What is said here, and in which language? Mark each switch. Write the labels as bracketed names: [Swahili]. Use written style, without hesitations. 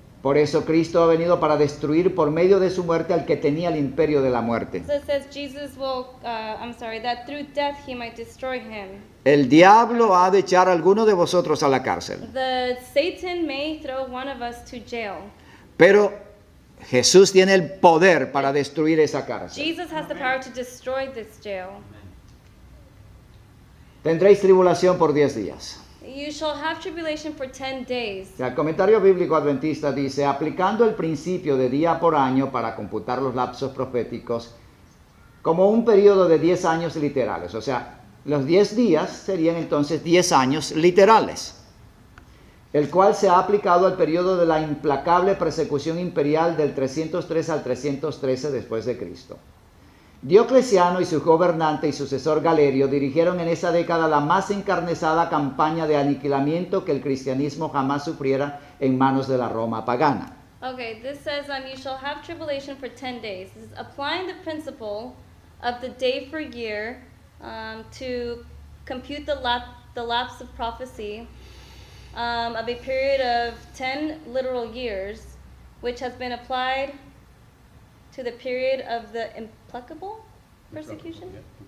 [Spanish] Por eso Cristo ha venido para destruir por medio de su muerte al que tenía el imperio de la muerte. [English] So it says Jesus will, that through death he might destroy him. [Spanish] El diablo ha de echar a alguno de vosotros a la cárcel, [English] The Satan may throw one of us to jail. [Spanish] pero Jesús tiene el poder para destruir esa cárcel. [English] Jesus has the power to destroy this jail. [Spanish] Tendréis tribulación por 10 días. [English] You shall have tribulation for 10 days. [Spanish] El comentario bíblico adventista dice, aplicando el principio de día por año para computar los lapsos proféticos como un periodo de 10 años literales. O sea, los 10 días serían entonces 10 años literales, el cual se ha aplicado al periodo de la implacable persecución imperial del 303 al 313 después de Cristo. Diocleciano y su gobernante y sucesor Galerio dirigieron en esa década la más encarnizada campaña de aniquilamiento que el cristianismo jamás sufriera en manos de la Roma pagana. [English] Okay, this says you shall have tribulation for 10 days. This is applying the principle of the day for year to compute the lapse of prophecy of a period of 10 literal years, which has been applied to the period of the implacable persecution?